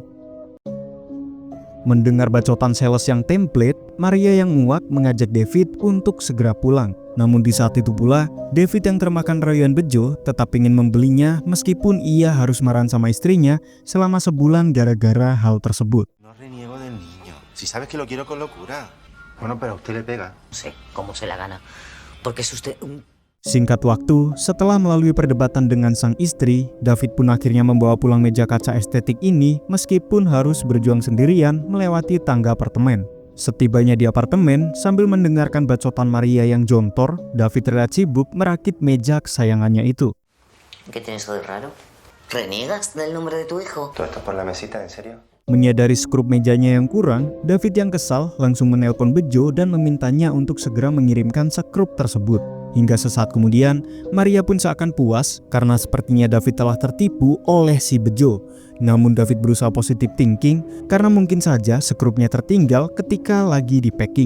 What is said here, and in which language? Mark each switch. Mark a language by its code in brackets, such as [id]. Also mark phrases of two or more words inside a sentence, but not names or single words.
[id] Mendengar bacotan sales yang template, Maria yang muak mengajak David untuk segera pulang. Namun di saat itu pula, David yang termakan rayuan Bejo tetap ingin membelinya meskipun ia harus marahan sama istrinya selama sebulan gara-gara hal tersebut. [es] Si sabes que lo quiero con locura. Bueno, pero a usted le pega. Sí, como se la gana. Porque es usted un... [id] Singkat waktu, setelah melalui perdebatan dengan sang istri, David pun akhirnya membawa pulang meja kaca estetik ini meskipun harus berjuang sendirian melewati tangga apartemen. Setibanya di apartemen, sambil mendengarkan bacotan Maria yang jontor, David terlihat sibuk merakit meja kesayangannya itu. [es] ¿Qué tienes de raro? ¿Reniegas del nombre de tu hijo? ¿Todo esto por la mesita, en serio? [id] Menyadari skrup mejanya yang kurang, David yang kesal langsung menelpon Bejo dan memintanya untuk segera mengirimkan skrup tersebut. Hingga sesaat kemudian, Maria pun seakan puas karena sepertinya David telah tertipu oleh si Bejo. Namun David berusaha [en] positive thinking [id] karena mungkin saja skrupnya tertinggal ketika lagi di packing.